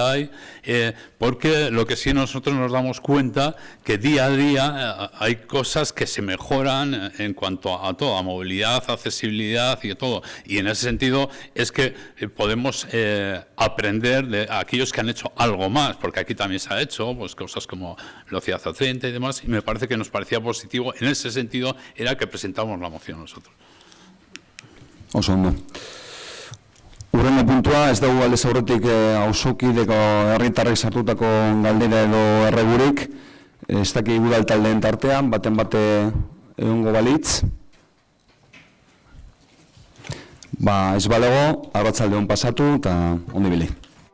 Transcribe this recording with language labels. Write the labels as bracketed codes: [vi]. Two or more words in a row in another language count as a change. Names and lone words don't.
[es] hay, porque lo que sí nosotros nos damos cuenta que día a día hay cosas que se mejoran en cuanto a todo, a movilidad, accesibilidad y todo, y en ese sentido es que podemos aprender de aquellos que han hecho algo más, porque aquí también se ha hecho pues cosas como velocidad a 30 y demás, y me parece que nos parecía positivo. En ese sentido era que presentamos la moción nosotros. [eu] Oso ondo. Hurrengo puntua, ez dugu aldez aurretik auzokideko herritarrek sartutako galdera edo erregurik, ez daki udal taldeen tartean, baten bate egongo balitz. Ez balego, arratzalde hon pasatu eta ondo ibili.